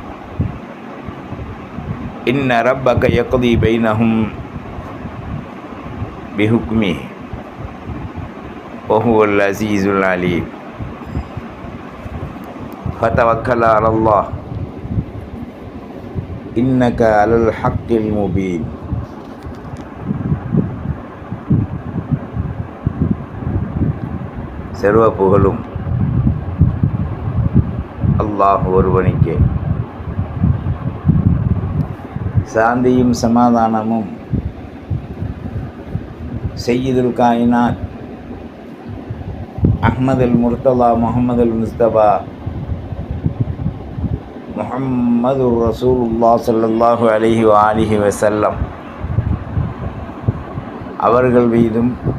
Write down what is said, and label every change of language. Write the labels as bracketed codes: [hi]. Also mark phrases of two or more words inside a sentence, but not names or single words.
[ar] إن ربك يقضي بينهم بحكمه وهو العزيز العليم. فتوكل على الله إنك على الحق المبين. [ta] சர்வ புகழும் அல்லாஹ் ஒருவனுக்கே. சாந்தியும் சமாதானமும் [ar] سيد الكائنات أحمد المرتضى محمد المصطفى محمد رسول الله صلى الله عليه و آله وسلم [ta] அவர்கள் மீதும்